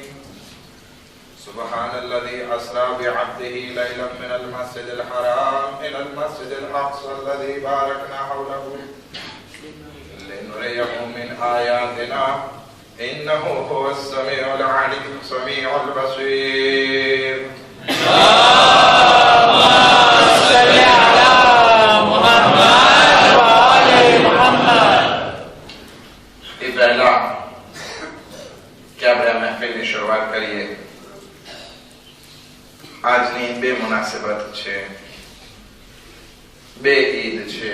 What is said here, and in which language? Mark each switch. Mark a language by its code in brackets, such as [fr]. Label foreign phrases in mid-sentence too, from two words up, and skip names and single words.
[ar] سبحان الذي أسرى بعبده ليلا من المسجد الحرام إلى المسجد الأقصى الذي باركنا حوله لنريه من آياتنا إنه هو السميع العليم السميع البصير. [gu] શરૂઆત કરીએ. આજની બે મુનાસબત છે, બે ઈદ છે.